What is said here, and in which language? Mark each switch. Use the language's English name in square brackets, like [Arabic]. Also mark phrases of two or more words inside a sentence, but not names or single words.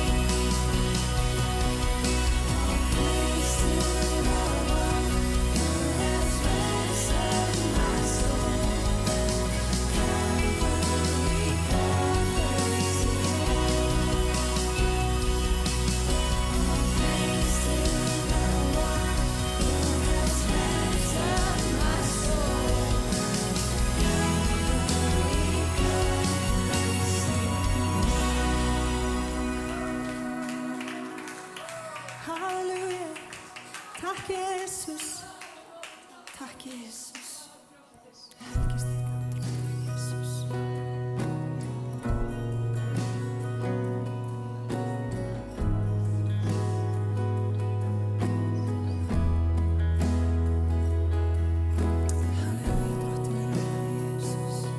[English] All praise to the one who has ransomed my soul. Calvary covers it all. All praise to the one who has ransomed my soul. Halleluja. [Icelandic] Takk Jesus. Takk Jesus. Helgist þitt nafn, Jesus. Halleluja, Drottinn minn, Jesus.